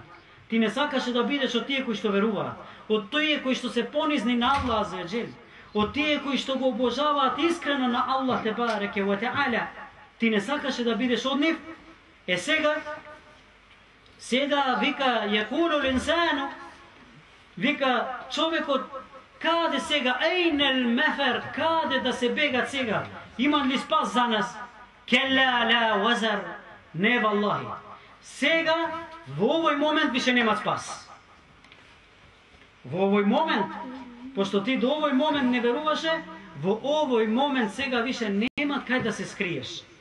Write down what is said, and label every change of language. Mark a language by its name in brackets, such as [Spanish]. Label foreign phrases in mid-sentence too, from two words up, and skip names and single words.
[Macedonian] Ти не сакаше да бидеш од тие кои што веруваат. Од тие кои што се понизни на Аллах аззаваџел. Од тие кои што го обожаваат искрено на Аллах [Arabic] تبارك وتعالى. [Macedonian] Ти не сакаше да бидеш од нив. Сега вика [Arabic] يقول الإنسان, [Macedonian] вика човекот, каде сега, [Arabic] أين المفر, [Macedonian] каде да се бегат сега? Има ли спас за нас? [Arabic] كلا لا وزر. [Macedonian] Не, валлахи. Сега, во овој момент више нема спас. Во овој момент, пошто ти до овој момент не веруваше, во овој момент сега више нема кај да се скриеш.